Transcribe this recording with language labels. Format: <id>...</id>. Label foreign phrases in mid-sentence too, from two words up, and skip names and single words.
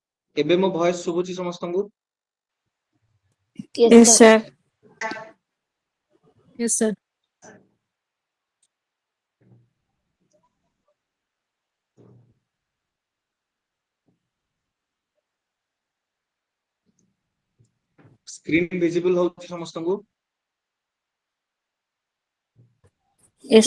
<or>ଏବେ ମୋ ଭଏସ ଶୁଭୁଛି ସମସ୍ତଙ୍କୁ?</or> <en>Yes, Yes, sir. sir. Yes, sir. screen visible</en> <or>ହଉଛି ସମସ୍ତଙ୍କୁ?</or> <en>Yes,</en>